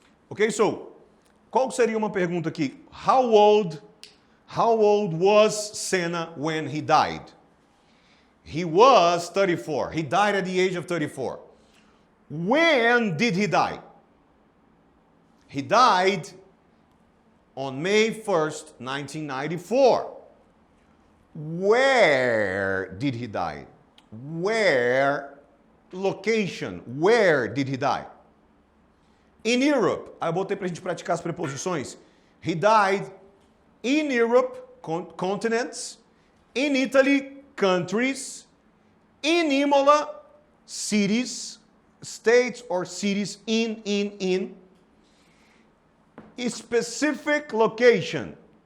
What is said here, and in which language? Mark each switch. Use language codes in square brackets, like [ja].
[pt] Ok, so, qual seria uma pergunta aqui? [en] How old was Senna when he died? He was 34. He died at the age of 34. When did he die? He died on May 1st, 1994. Where did he die? Where? Location. Where did he die? In Europe. [pt] Aí eu botei pra gente praticar as preposições. [en] He died in Europe, continents. In Italy, countries. In Imola, cities. States or cities. In. A specific location.